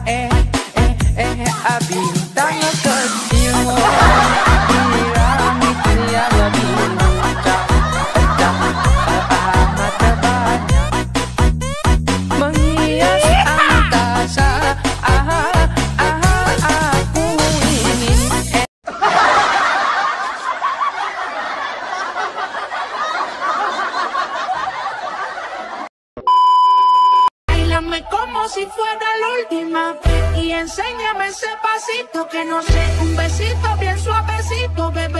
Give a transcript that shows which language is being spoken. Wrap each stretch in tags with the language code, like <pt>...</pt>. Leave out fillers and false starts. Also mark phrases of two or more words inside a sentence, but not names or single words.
<id>Bintang kecil di langit yang biru, amat banyak menghias angkasa. Aku ingin</id> <es>bailame como si fuera la última vez y enséñame ese pasito que no sé, un besito bien suavecito, bebé.</es>